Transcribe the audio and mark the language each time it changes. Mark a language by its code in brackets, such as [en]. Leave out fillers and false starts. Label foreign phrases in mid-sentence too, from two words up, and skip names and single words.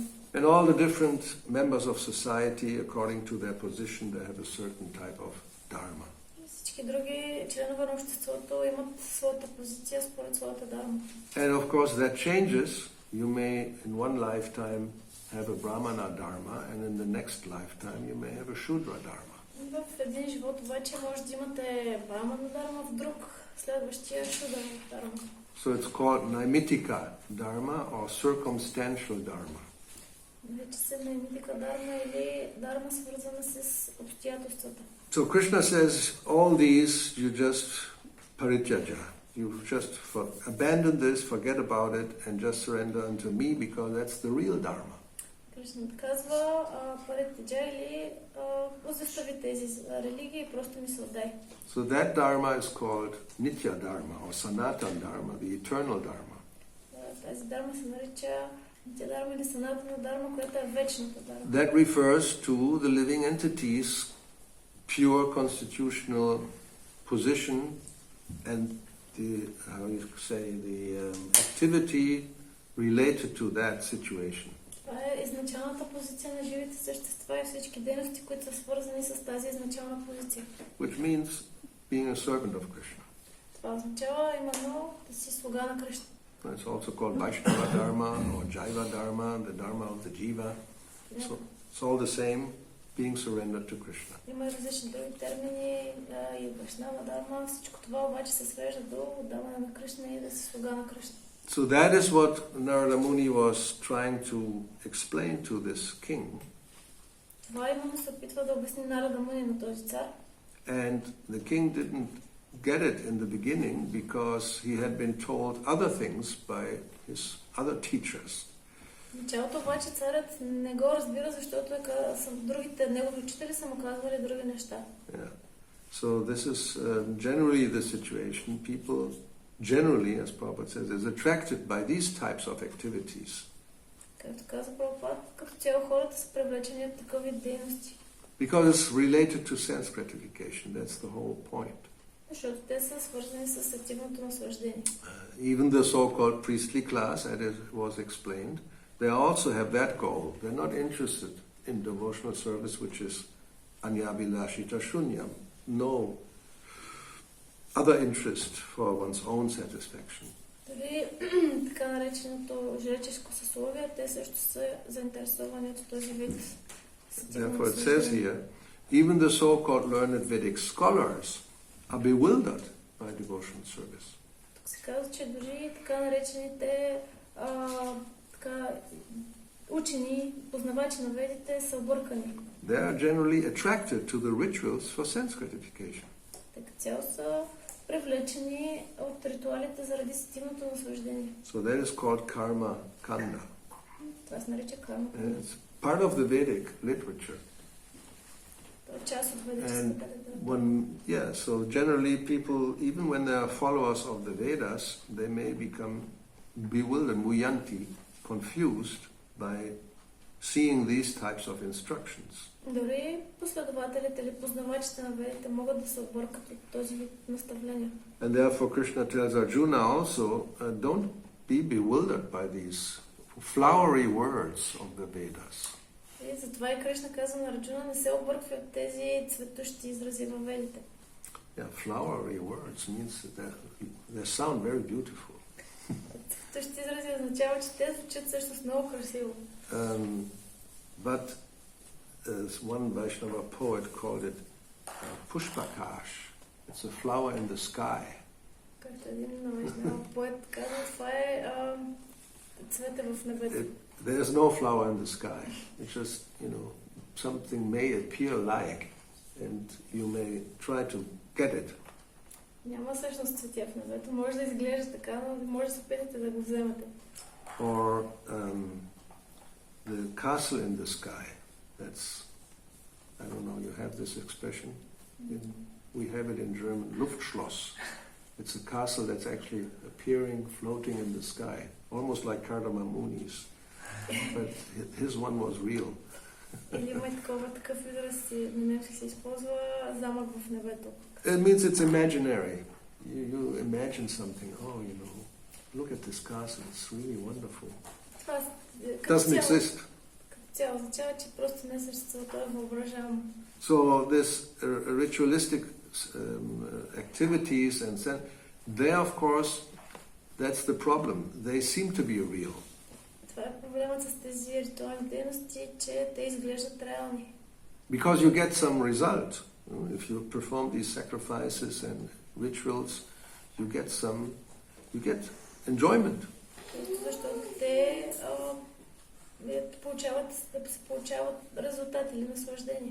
[en] And all the different members of society, according to their position, they have a certain type of dharma. [bg] Всички други членове на обществото имат своята позиция според своята дарма. [en] And of course that changes. You may in one lifetime have a brahmana dharma, and in the next lifetime you may have a shudra dharma. [bg] В един живот обаче може да имате брамана дарма, в друг следващия шудра дарма. [en] So it's called naimitika dharma or circumstantial dharma. [bg] Вече се наймитика дарма или дарма свързана с обстоятелствата. [en] So Krishna says all these you just parityaja. You just abandon this, forget about it, and just surrender unto me because that's the real dharma. [bg] Кришна казва, паритяджа или остави тези религии и просто ми се отдай. [en] So that dharma is called nitya dharma or sanatan dharma, the eternal dharma. [bg] Тази дарма се нарича нитя дарма или санатана дарма, която е вечната дарма. [en] That refers to the living entities' pure constitutional position and the, how you say, the activity related to that situation. [bg] Това е изначалната позиция на живите същества и всички дейности, които са свързани с тази изначална позиция. [en] Which means being a servant of Krishna. [bg] Това означава именно да си слуга на Кришна. [en] It's also called Vaishnava Dharma or Jaiva Dharma, the Dharma of the Jiva. So it's all the same, being surrendered to Krishna. [bg] Има и различни други термини и Вайшнава дарма. Всичко това обаче се свежда до отдаване на Кришна и да се слуга на Кришна. [en] So that is what Narada Muni was trying to explain to this king. [bg] Това именно се опитва да обясни Нарада Муни на този цар. [en] And the king didn't get it in the beginning because he had been told other things by his other teachers. [bg] В началото обаче царят не го разбира, защото другите негови учители са му казвали други неща. [en] Yeah. So this is generally the situation. People generally, as Prabhupada says, is attracted by these types of activities. [bg] Както каза Прабхупад, като цяло хората са привлечени от такъв вид дейности. [en] Because it's related to sense gratification. That's the whole point. [bg] Защото те са свързани с активното наслаждение. [en] Even the so-called priestly class, as it was explained, they also have that goal. They're not interested in devotional service, which is [sa] anyabilashita shunyam. [en] No other interest for one's own satisfaction. [bg] Дори така нареченото жреческо съсловие, те също са заинтересовани от този вид. [en] Therefore it says here, even the so-called learned Vedic scholars are bewildered by devotional service. [bg] Тук се казва, че дори така наречените учени, познавачи на ведите са объркани. [en] They are generally attracted to the rituals for sense gratification. [bg] Те като цяло са привлечени от ритуалите заради сетивното наслаждение. [en] So that is called karma kanda. [bg] Това се нарича карма. [en] It's part of the Vedic literature. [bg] Това е част от ведическата [en] And [bg] литература. [en] so generally people, even when they are followers of the Vedas, they may become bewildered, muyanti, confused by seeing these types of instructions. [bg] Дори последователите или познавачите на ведите могат да се объркат от този вид наставления. [en] And therefore Krishna tells Arjuna also, don't be bewildered by these flowery words of the Vedas. [bg] И затова и Кришна казва на Арджуна, не се обърква от тези цветущи изрази във ведите. [en] Yeah, flowery words means that they sound very beautiful. [bg] Цветущи изрази означава, че те звучат всъщност много красиво. [en] But as one Vaishnava poet called it pushpakash. It's a flower in the sky. [bg] Както един Вайшнава поет казва, това е цвете в небето. [en] There's no flower in the sky. It's just, something may appear like, and you may try to get it. [bg] Няма всъщност цветя в небето. Може да изглежда така, но може да се опитате да го вземете. [en] Or the castle in the sky. That's, I don't know, you have this expression? We have it in German, Luftschloss. It's a castle that's actually appearing, floating in the sky, almost like Cardamom Muni's. But his one was real. [bg] Или има такъв израз, на немски се използва замък в небето. [en] It means it's imaginary. You imagine something, look at this castle, it's really wonderful. [bg] Това [en] Doesn't exist. [bg] Като цяло означава, че просто не съществува, това е въображаемо. [en] So this ritualistic activities and they, of course, that's the problem. They seem to be real. [bg] Това е проблемът с тези ритуални дейности, че те изглеждат реални. [en] Because you get some result. If you perform these sacrifices and rituals, you get enjoyment. [bg] Защото те получават резултат или наслаждение.